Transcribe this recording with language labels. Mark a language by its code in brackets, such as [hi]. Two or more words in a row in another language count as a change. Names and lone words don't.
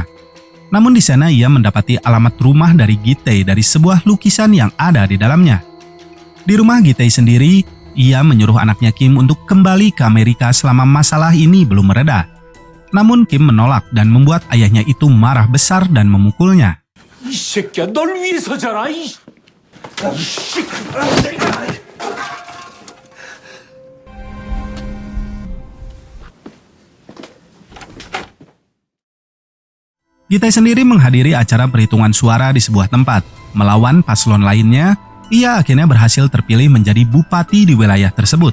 [id] Namun di sana ia mendapati alamat rumah dari Gi-tae dari sebuah lukisan yang ada di dalamnya. Di rumah Gi-tae sendiri, ia menyuruh anaknya Kim untuk kembali ke Amerika selama masalah ini belum mereda. Namun Kim menolak dan membuat ayahnya itu marah besar dan memukulnya. [ko] 이 새끼야, 널 위해서잖아. [id] Gi-tae sendiri menghadiri acara perhitungan suara di sebuah tempat. Melawan paslon lainnya, ia akhirnya berhasil terpilih menjadi bupati di wilayah tersebut.